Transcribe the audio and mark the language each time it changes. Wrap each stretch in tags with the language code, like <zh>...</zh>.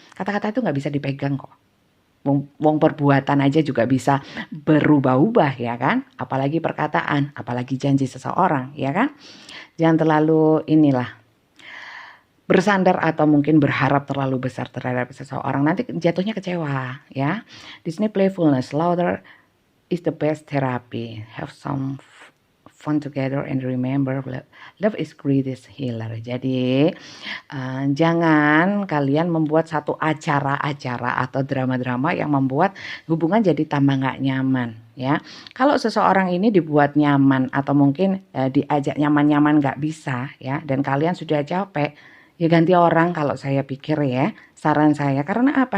<id>Kata-kata itu nggak bisa dipegang kok. Wong perbuatan aja juga bisa berubah-ubah ya kan, apalagi perkataan, apalagi janji seseorang ya kan. Jangan terlalu bersandar atau mungkin berharap terlalu besar terhadap seseorang, nanti jatuhnya kecewa ya. Di sini</id> <en>playfulness, laughter is the best therapy. Have some fun together and remember love is greatest healer.</en> <id>Jadi jangan kalian membuat satu acara-acara atau drama-drama yang membuat hubungan jadi tambah nggak nyaman ya. Kalau seseorang ini dibuat nyaman atau mungkin diajak nyaman-nyaman nggak bisa ya, dan kalian sudah capek, ya ganti orang kalau saya pikir ya, saran saya. Karena apa?</id>